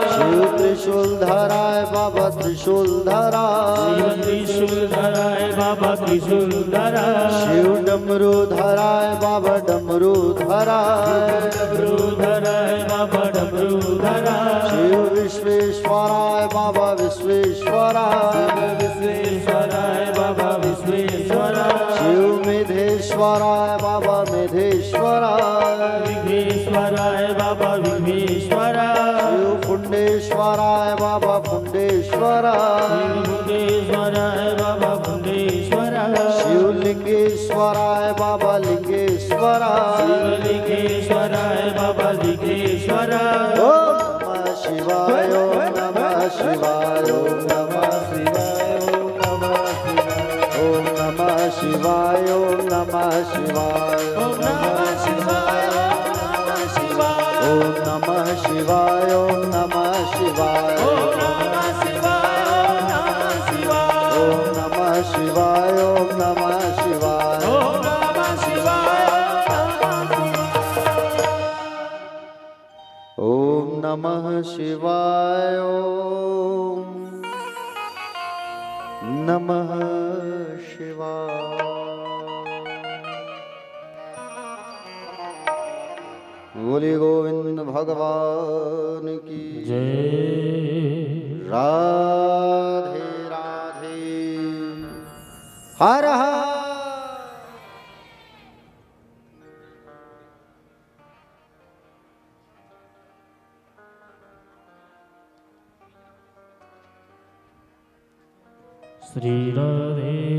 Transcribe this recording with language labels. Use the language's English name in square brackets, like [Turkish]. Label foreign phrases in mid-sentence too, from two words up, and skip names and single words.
[Hindi] शिव त्रिशूल धराय बाबा त्रिशूल धराय शिव त्रिशूल धराय बाबा त्रिशूल धराय शिव डमरू धराय बाबा डमरू धराय डमरू धराय बाबा डमरू धराय शिव विश्वेश्वराय बाबा विश्वेश्वराय विश्वेश्वराय बाबा विश्वेश्वराय शिव मेधेश्वराय बाबा मेधेश्वराय विघ्नेश्वराय बाबा विघ्नेश्वराय शिव पुंडेश्वराय बाबा पुंडेश्वराय भुंडेश्वराय बाबा भुंडेश्वराय शिव लिंगेश्वराय बाबा लिंगेश्वराय शिवलिंगेश्वराय बाबा लिंगेश्वराय [Sanskrit] ओम नमः शिवाय ओम नमः शिवाय ओम नमः शिवाय ओम नमः शिवाय ओम नमः शिवाय ओम नमः शिवाय ओम नमः शिवाय ओम नमः शिवाय ओम नमः शिवाय ओम नमः शिवाय ओम नमः शिवाय [Hindi] बोले गोविंद भगवान की जय राधे राधे हर हर श्री राधे।